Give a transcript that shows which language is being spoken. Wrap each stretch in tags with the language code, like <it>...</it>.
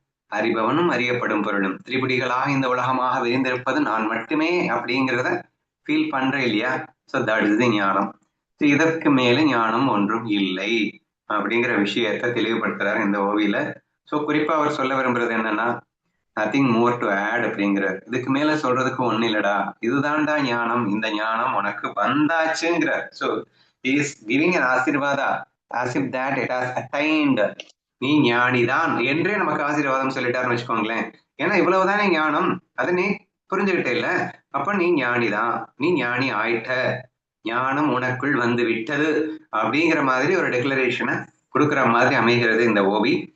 <ta>அறிபவனும் அறியப்படும் பொருளும் திரிபுடிகளாக இந்த உலகமாக விரிந்திருப்பது நான் மட்டுமே அப்படிங்கிறத ஃபீல் பண்ற இல்லையா?</ta> <en>so that is the</en> <ta>ஞானம். இதற்கு மேல ஞானம் ஒன்றும் இல்லை அப்படிங்கிற விஷயத்தை தெளிவுபடுத்துறாரு இந்த ஓவியில. ஸோ குறிப்பா அவர் சொல்ல விரும்புறது என்னன்னா,</ta> <en>nothing more to add</en> <ta>அப்படிங்கிறார். இதுக்கு மேல சொல்றதுக்கு ஒண்ணு இல்லடா, இதுதான்டா ஞானம். இந்த ஞானம் உனக்கு வந்தாச்சுங்கிறார்.</ta> <en>So he is giving an ஆசீர்வாதா as if that it has attained.</en> <ta>நீ ஞானிதான் என்றே நமக்கு ஆசீர்வாதம் சொல்லிட்டாருன்னு வச்சுக்கோங்களேன். ஏன்னா இவ்வளவுதானே ஞானம், அதை நீ புரிஞ்சுக்கிட்டே இல்ல. அப்ப நீ ஞானிதான், நீ ஞானி ஆயிட்ட, ஞானம் உனக்குள் வந்து விட்டது அப்படிங்கிற மாதிரி ஒரு டெக்ளரேஷனை கொடுக்குற மாதிரி அமைகிறது இந்த ஓவி.</ta>